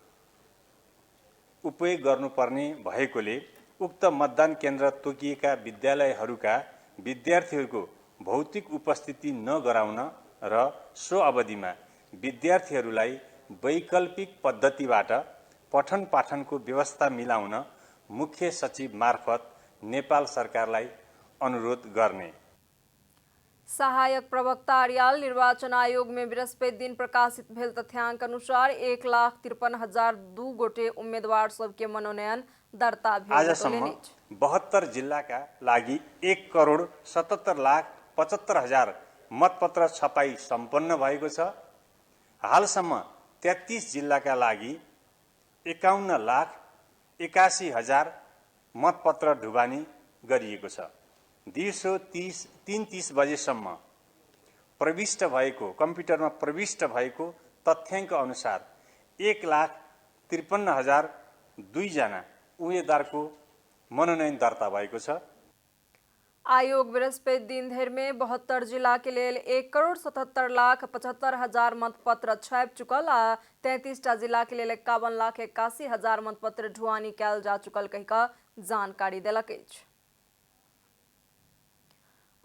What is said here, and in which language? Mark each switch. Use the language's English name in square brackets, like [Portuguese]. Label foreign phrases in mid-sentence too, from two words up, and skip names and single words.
[Nepali] उपयोग गर्नुपर्ने भएकोले उक्त मतदान केन्द्र तोकिएका विद्यालयहरूका विद्यार्थीहरूको भौतिक उपस्थिति नगराउन र सो अवधिमा विद्यार्थीहरूलाई वैकल्पिक पद्धतिबाट पठन पाठनको व्यवस्था मिलाउन मुख्य सचिव मार्फत नेपाल सरकारलाई अनुरोध गर्ने। [Maithili] सहायक प्रवक्ता आर्याल निर्वाचन आयोग में बृहस्पति दिन प्रकाशित भेल तथ्याङ्क अनुसार 1,53,002 गोटे उम्मीदवार सबके मनोनयन दर्ता भेल। [Nepali] आजसम्म 72 जिल्लाका लागि 1,77,75,000 मतपत्र छपाई सम्पन्न भएको छ। हालसम्म 33 जिल्लाका लागि 51,81,000 मतपत्र ढुवानी गरिएको छ। दिउँसो 3:30 बजेसम्म कम्प्युटरमा प्रविष्ट भएको तथ्याङ्क अनुसार 1,53,002 जना उम्मेदवारको मनोनयन दर्ता भएको छ। [Maithili] आयोग बृहस्पति दिन धरि में 72 जिला के लेल 1,77,75,000 मतपत्र छापि चुकल आ 33टा जिला के लेल 51,81,000 मतपत्र ढुवानी कयल जा चुकल कहि कऽ जानकारी देलक अछि।